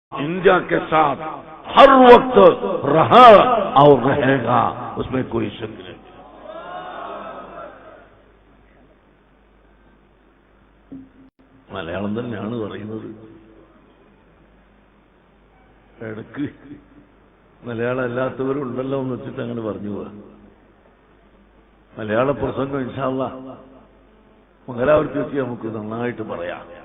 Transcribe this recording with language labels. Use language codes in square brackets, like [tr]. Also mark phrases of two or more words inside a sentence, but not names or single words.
[hi] इंडिया के साथ हर वक्त रहा और रहेगा, उसमें कोई शक नहीं। [ml] മലയാളം തന്നെയാണ് പറയുന്നത്. ഇടയ്ക്ക് മലയാളം അല്ലാത്തവരുണ്ടല്ലോ എന്ന് വെച്ചിട്ട് അങ്ങനെ പറഞ്ഞു പോവാ. മലയാള പ്രസംഗം [ar] إن شاء الله [ml] മംഗലാപുരത്ത് വെച്ച് നമുക്ക് നന്നായിട്ട് പറയാം.